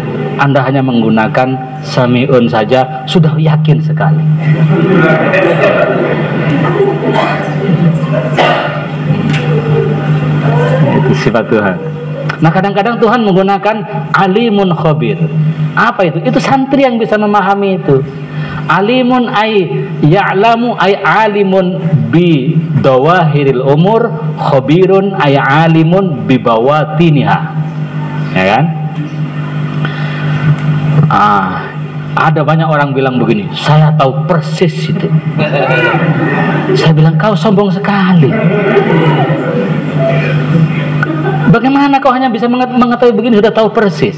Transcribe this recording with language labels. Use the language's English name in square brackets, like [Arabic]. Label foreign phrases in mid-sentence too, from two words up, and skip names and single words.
[Indonesian] Anda hanya menggunakan sami'un saja, sudah yakin sekali. Itu sifat Tuhan. Nah, kadang-kadang Tuhan menggunakan [Arabic] عليم خبير. [Indonesian] Apa itu? Itu santri yang bisa memahami itu. [Arabic] عليم أي يعلم أي عالم بظواهر الأمور خبير أي عالم ببواطنها. [Indonesian] Ya kan? Ada banyak orang bilang begini, saya tahu persis itu. Saya bilang, kau sombong sekali. Bagaimana kau hanya bisa mengetahui begini, sudah tahu persis?